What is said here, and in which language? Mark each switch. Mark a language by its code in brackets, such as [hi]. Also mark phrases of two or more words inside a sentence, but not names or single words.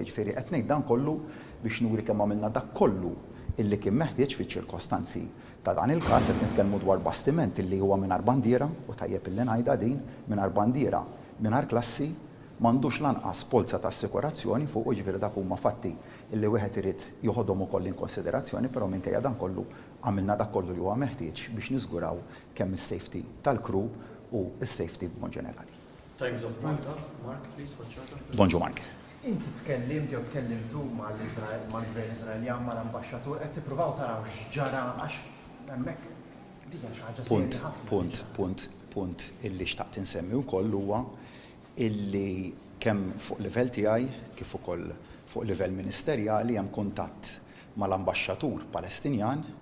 [mt] Jiġifieri qed ngħid dan kollu biex nuri kemm għamilna dak kollu illi kien meħtieġ fiċ-ċirkostanzi ta' dan il-każ qed nitkellmu dwar bastiment illi huwa mingħajr bandiera u tajjeb illi ngħidha din mingħajr bandiera mingħajr klassi m'għandux lanqas polza ta' assikurazzjoni fuq jiġifieri dak huma fatti illi wieħed irid joħodhom ukoll in konsiderazzjoni, però minkejja dan kollu għamilna dak kollu li huwa meħtieġ biex niżguraw kemm is-safety tal-crew u s-safety b'mod ġenerali. Times of Malta, [en] Mark, please, for charter. [mt] Bonġu Mark. Inti tkellimt jew tkellimtu mal-Gvern Iżraeljan mal-Ambaxxatur qed tippruvaw taraw x'ġara għax hemmhekk dik xi ħaġa serja ħafna. Punt illi xtaqt insemmi wkoll huwa illi kemm fuq livell tiegħi kif ukoll fuq livell ministerjali hemm kuntatt mal-Ambaxxatur Palestinjan